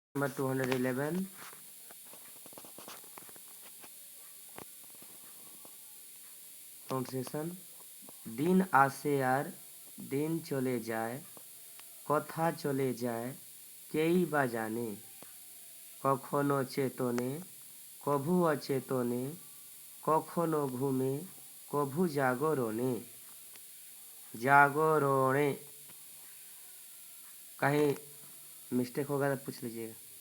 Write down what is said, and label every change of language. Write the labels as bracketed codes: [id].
[en] Number 211 pronunciation. [bn] দিন আসে আর দিন চলে যায়, কথা চলে যায় কেই বা জানে, কখনো চেতনে কভু অচেতনে, কখনো ঘুমে কভু जागरणे। [hi] जागरणे कहीं मिस्टेक होगा तो पूछ लीजिएगा।